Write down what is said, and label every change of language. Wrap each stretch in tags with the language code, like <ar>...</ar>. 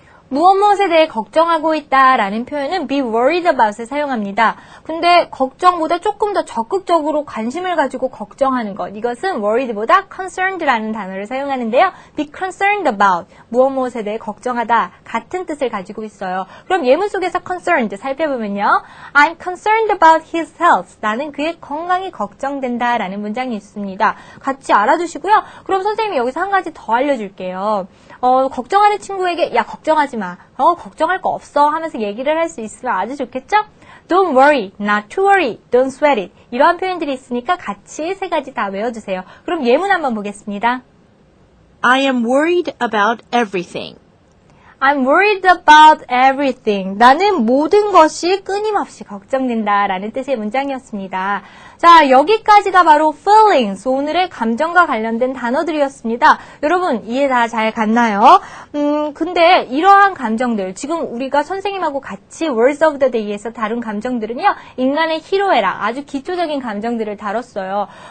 <ko>무엇에 대해 걱정하고 있다라는 표현은 be worried about을 사용합니다. 근데 걱정보다 조금 더 적극적으로 관심을 가지고 걱정하는 것. 이것은 worried보다 concerned라는 단어를 사용하는데요. be concerned about, 무엇에 대해 걱정하다 같은 뜻을 가지고 있어요. 그럼 예문 속에서 concerned 살펴보면요.</ko> <en>I'm concerned about his health.</en> <ko>나는 그의 건강이 걱정된다 라는 문장이 있습니다. 같이 알아두시고요. 그럼 선생님이 여기서 한 가지 더 알려줄게요. 걱정하는 친구에게 야 걱정하지 마. 걱정할 거 없어 하면서 얘기를 할 수 있으면 아주 좋겠죠?</ko> <en>Don't worry, not to worry, don't sweat it.</en> <ko>이러한 표현들이 있으니까 같이 세 가지 다 외워주세요. 그럼 예문 한번 보겠습니다.</ko> <en>I am worried about everything. I'm worried about everything.</en> <ko>나는 모든 것이 끊임없이 걱정된다 라는 뜻의 문장이었습니다. 자, 여기까지가 바로 feelings, 오늘의 감정과 관련된 단어들이었습니다. 여러분, 이해 다 잘 갔나요? 근데 이러한 감정들, 지금 우리가 선생님하고 같이 Words of the Day에서 다룬 감정들은요, 인간의 희로애락, 아주 기초적인 감정들을 다뤘어요.</ko>